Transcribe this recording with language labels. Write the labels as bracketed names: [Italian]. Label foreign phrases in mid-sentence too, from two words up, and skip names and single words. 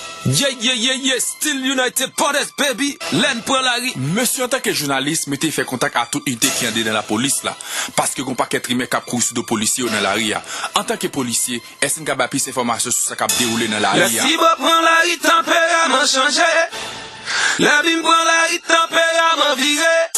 [English] Ye, ye, ye, ye, still United Brothers, baby. [Haitian Creole] Len pran lari. Mesye, an tanke jounalis, mete fè kontak a tout inite ki ande nan lapolis la. Paske goun pakèt rimè k ap kouri sou do polisye yo nan lari a. An tanke polisye, èsi n ka ba plis enfòmasyon sou sa k ap dewoule nan lari a? Lè sibò pran lari, tanpèraman chanje. Lè bim pran lari, tanpèraman vire.